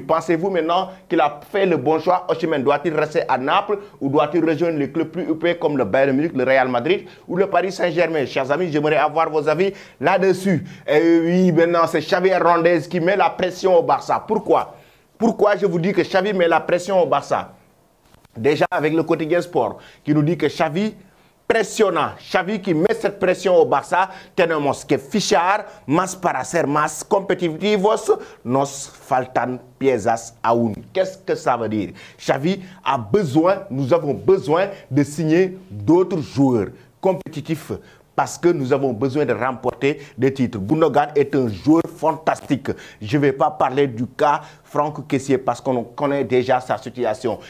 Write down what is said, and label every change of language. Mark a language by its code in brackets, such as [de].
[fr] Pensez-vous maintenant qu'il a fait le bon choix? Osimhen doit-il rester à Naples ou doit-il rejoindre les clubs plus huppés comme le Bayern Munich, le Real Madrid ou le Paris Saint-Germain? Chers amis, j'aimerais avoir vos avis là-dessus. Et oui, maintenant, c'est Xavi Hernandez qui met la pression au Barça. Pourquoi? Pourquoi je vous dis que Xavi met la pression au Barça? Déjà avec le quotidien Sport qui nous dit que Xavi pressionnant. Xavi qui met cette pression au Barça, [es] tenemos que fichar más para ser más competitivos, nos faltan piezas aún. [fr] Qu'est-ce que ça veut dire? Xavi a besoin, nous avons besoin de signer d'autres joueurs compétitifs parce que nous avons besoin de remporter remporter des titres. Gundogan est un joueur fantastique. Je ne vais pas parler du cas Franck Kessié parce qu'on connaît déjà sa situation.